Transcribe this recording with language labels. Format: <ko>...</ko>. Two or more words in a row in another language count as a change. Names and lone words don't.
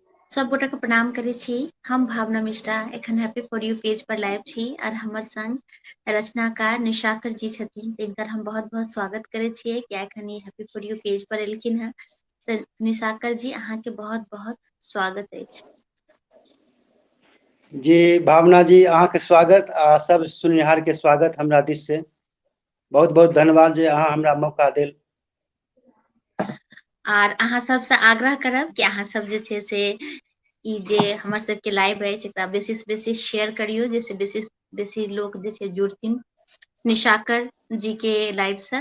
<mai>सब गोटा के प्रणाम करे छी। हम भावना मिश्रा एखन हैप्पी फॉर यू पेज पर लाइव छी और हमर संग रचनाकार निशाकर जी छथिन, जिनकर हम बहुत-बहुत स्वागत करे छियै कि एखन ई हैप्पी फॉर यू पेज पर एलखिन हैं। तो निशाकर जी अहाँ के बहुत-बहुत स्वागत अछि। जी भावना जी, अहाँ के स्वागत आ सब सुननिहार के स्वागत हमरा दिस से। बहुत बहुत धन्यवाद जे अहाँ हमरा मौका देल। और अहाँ सबसे आग्रह करब कि अहाँ सब जे छै से ई जे हमर सबके लाइव अछि एकरा बेसी से बेसी शेयर करियो, जैसे बेसी बेसी लोग जे छै जुड़थिन निशाकर जी के लाइव से।</mai>